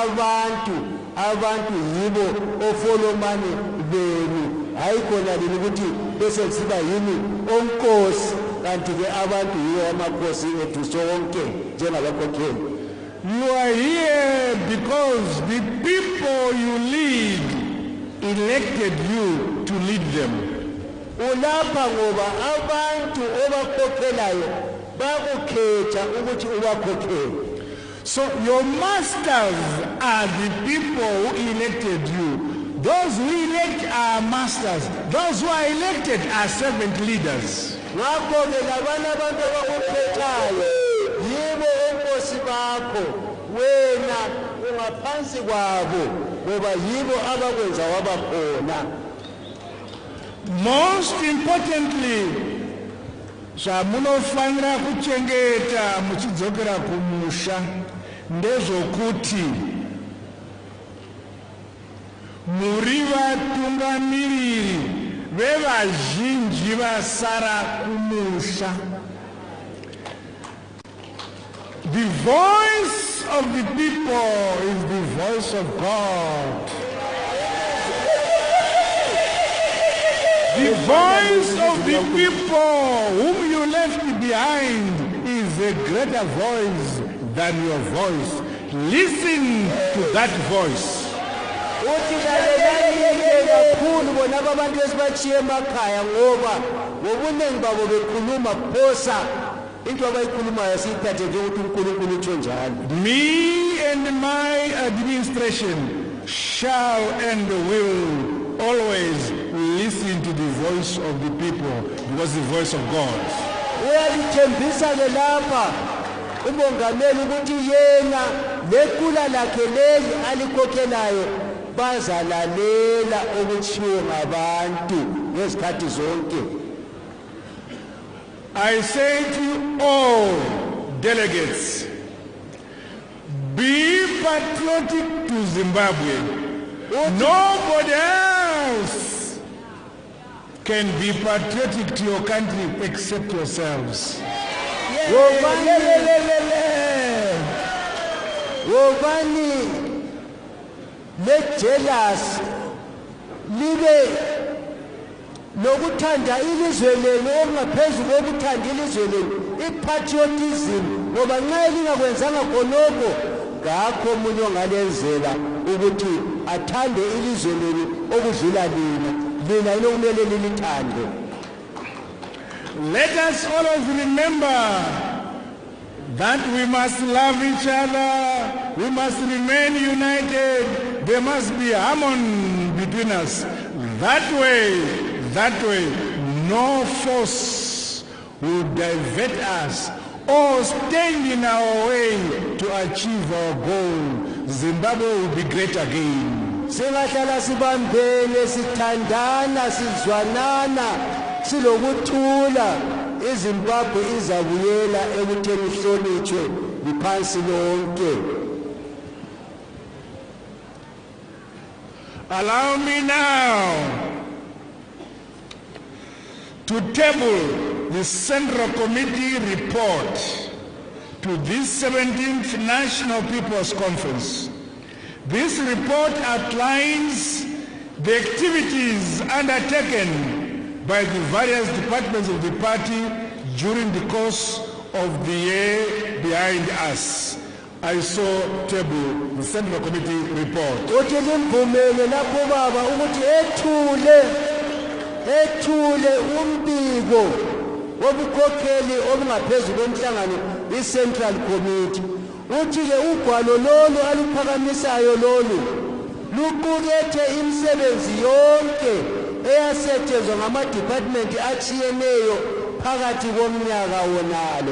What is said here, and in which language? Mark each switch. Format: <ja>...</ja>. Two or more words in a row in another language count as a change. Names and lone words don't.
<nd>abantu yibo ofolomane benu hayi khona lini ukuthi bese siba yini onkosi kanti ke abantu yiwo amakhosi ethu sonke njengabakhokheli.</nd> <en>You are here because the people you lead elected you to lead them.</en> <nd>Ulapha ngoba abantu obakhokhelayo bakukhetha ukuthi ubakhokhele.</nd> <en>So your masters are the people who elected you. Those who elect are masters. Those who are elected are servant leaders.</en> <nd>Ngakho-ke labana abantu abakukhethayo yibo onkosi bakho wena ungaphansi kwabo ngoba yibo abakwenza wabakhona.</nd> <en>Most importantly,</en> <sn>zvamunofanira kuchengeta muchidzokera kumusha ndezvokuti muri vatungamiriri vevazhinji vasara kumusha.</sn> <en>The voice of the people is the voice of God. The voice of the people whom you left behind is a greater voice than your voice. Listen to that voice.</en> <nd>Uthi lalelani kakhulu bona abantu esibachiye emakhaya ngoba ngobuningi babo bekhuluma phosa into abayikhulumayo siyithathe njengokuthi uNkulunkulu utsho njalo.</nd> <en>Me and my administration shall and will always listen to the voice of the people because the voice of God.</en> <nd>Uyalithembisa ke lapha umongameli ukuthi yena lequla lakhe leli alikhokhelayo bazalalela okutshiwo ngabantu ngezikhathi zonke.</nd> <en>I say to all delegates, be patriotic to Zimbabwe. Nobody else can be patriotic to your country except yourselves.</en> <nd>Wobani le jealous libe nokuthanda ilizwe lenu okungaphezulu kokuthanda ilizwe lenu ipatriotism ngoba nxa lingakwenzanga khonokho ngakho omunye ongalenzela ukuthi athande ilizwe lenu okudlula lina inokumele lilithande.</nd> <en>Let us always remember that we must love each other, we must remain united, there must be harmony between us. That way, no force will divert us or stand in our way to achieve our goal. Zimbabwe will be great again.</en> <nd>Singahlala sibambene sithandana sizwanana silokuthula iZimbabwe izabuyela ekutheni ihlonitshwe liphansi lonke.</nd> <en>Allow me now to table the Central Committee report to this 17th National People's Conference. This report outlines the activities undertaken by the various departments of the party during the course of the year behind us. I saw table the Central Committee report.</en> <nd>Uthi limbumele lapho baba ukuthi ethule umbiko wobukhokheli obungaphezulu komhlangano i-Central Committee. Uthi-ke ugwalo lolu aluphakamisayo lolu luqukethe imisebenzi yonke eyasetshenzwa ngama-department atshiyeneyo phakathi komnyaka wonalo.</nd>